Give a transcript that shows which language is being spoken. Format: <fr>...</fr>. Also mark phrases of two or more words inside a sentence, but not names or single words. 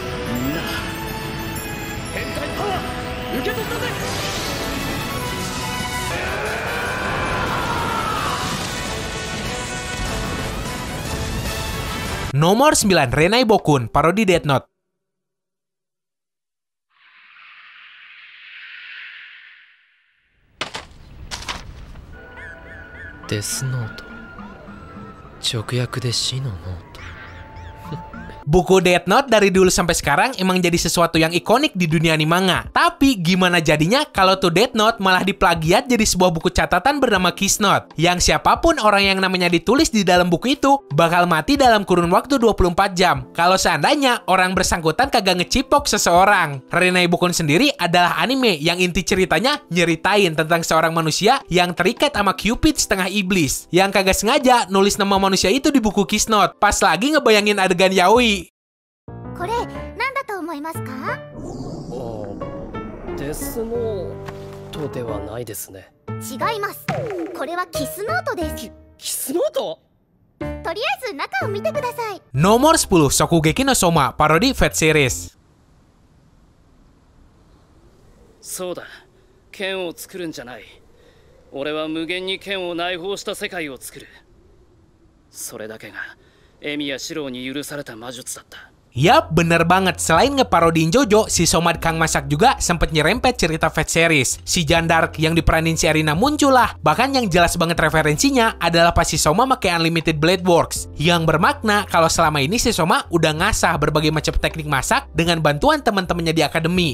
<id>Nomor 9, Renai Bokun, parodi Death Note.</id> <ja>Death Note 直訳で死のノート</ja> <id>Buku Death Note dari dulu sampai sekarang emang jadi sesuatu yang ikonik di dunia animanga. Tapi gimana jadinya kalau tuh Death Note malah diplagiat jadi sebuah buku catatan bernama Kiss Note, yang siapapun orang yang namanya ditulis di dalam buku itu bakal mati dalam kurun waktu 24 jam kalau seandainya orang bersangkutan kagak ngecipok seseorang. Renai Bokun sendiri adalah anime yang inti ceritanya nyeritain tentang seorang manusia yang terikat sama Cupid setengah iblis, yang kagak sengaja nulis nama manusia itu di buku Kiss Note pas lagi ngebayangin adegan yaoi.</id> <ja>これ何だと思いますか？デスノートではないですね。違います。これはキスノートです。キスノート？とりあえず中を見てください。</ja> <id>Nomor 10, Shokugeki no Soma, parodi Fate Series.</id> <ja>そうだ、剣を作るんじゃない。俺は無限に剣を内包した世界を作る。それだけがエミやシロウに許された魔術だった。</ja> <id>Yap, bener banget. Selain ngeparodiin Jojo, si Soma Kang Masak juga sempet nyerempet cerita Fate Series. Si Jeanne d'Arc yang diperanin si Erina muncul lah. Bahkan yang jelas banget referensinya adalah pas si Soma pakai Unlimited Blade Works. Yang bermakna kalau selama ini si Soma udah ngasah berbagai macam teknik masak dengan bantuan teman-temannya di akademi.</id>